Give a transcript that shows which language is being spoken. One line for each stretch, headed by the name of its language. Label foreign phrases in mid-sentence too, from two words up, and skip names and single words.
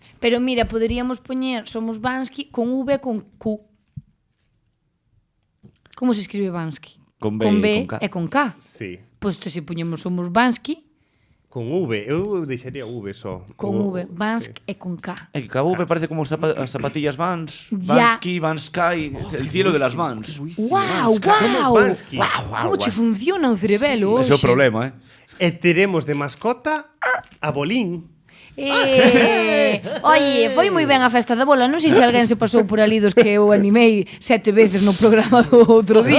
Galician: Pero mira, poderíamos poñer Somos Bansky con V e con Q. Como se escribe Bansky? Con B con e B con K. e con K. Sí. Pois se poñemos Somos Bansky Con V, eu deixaría V só. con O- V, Bansk sí. e con K. É que cabo me parece como as zapatillas Vans. Ya.
Spanish: Bansky, Vansky, el cielo de las Vans. Wow,
Galician: Somos wow. Bansky. Como che funciona o cerebelo Ese é o hoxe? problema, E teremos de mascota a Bolín. Oye, foi moi ben a festa da bola. Non sei se alguén se pasou por ali dos que eu animei 7 veces no programa do outro día.